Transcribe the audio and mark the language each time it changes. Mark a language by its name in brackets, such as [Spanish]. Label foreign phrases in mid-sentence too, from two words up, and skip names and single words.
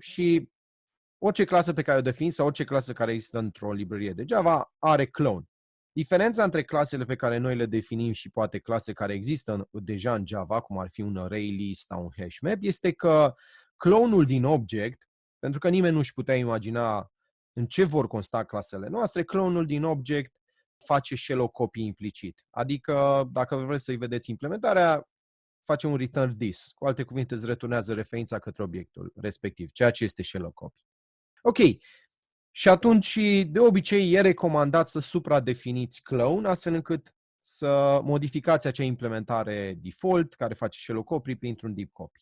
[Romanian] Și orice clasă pe care o defini sau orice clasă care există într-o librărie de Java are clone. Diferența între clasele pe care noi le definim și poate clase care există deja în Java, cum ar fi un [English] array list [Romanian] sau un [English] hash map, [Romanian] este că clone-ul din object, pentru că nimeni nu-și putea imagina în ce vor consta clasele noastre, clone-ul din object face [English] shallow copy [Romanian] implicit. Adică, dacă vreți să-i vedeți implementarea, face un [English] return this. [Romanian] Cu alte cuvinte, îți returnează referința către obiectul respectiv, ceea ce este [English] shallow copy. [Romanian] Ok. Și atunci, de obicei, e recomandat să supradefiniți clone, astfel încât să modificați acea implementare default, care face [English] shallow copy, [Romanian] printr-un [English] deep copy.